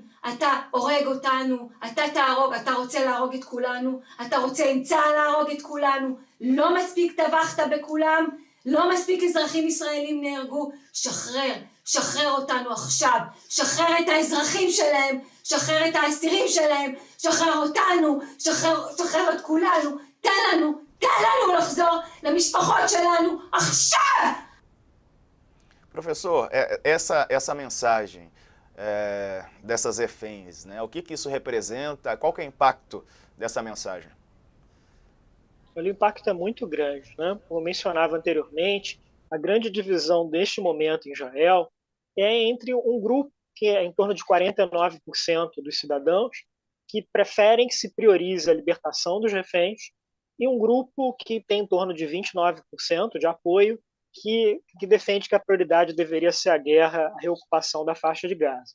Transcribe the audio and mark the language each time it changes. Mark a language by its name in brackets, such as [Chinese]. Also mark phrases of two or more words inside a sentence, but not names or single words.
[Hebrew] אתה הורג אותנו, אתה תהרוג, אתה רוצה להרוג את כולנו, אתה רוצה עם צה"ל להרוג את כולנו, לא מספיק טבחת בכולם, לא מספיק אזרחים ישראלים נהרגו, שחרר אותנו עכשיו, שחרר את האזרחים שלהם, שחרר את האסירים שלהם, שחרר אותנו, שחרר את כולנו, תן לנו לחזור למשפחות שלנו עכשיו! [Portuguese] Professor, essa mensagem dessas reféns, né? O que isso representa? Qual que é o impacto dessa mensagem? O impacto é muito grande, né? Como eu mencionava anteriormente, a grande divisão deste momento em Israel é entre um grupo que é em torno de 49% dos cidadãos que preferem que se priorize a libertação dos reféns e um grupo que tem em torno de 29% de apoio que defende que a prioridade deveria ser a guerra, a reocupação da faixa de Gaza.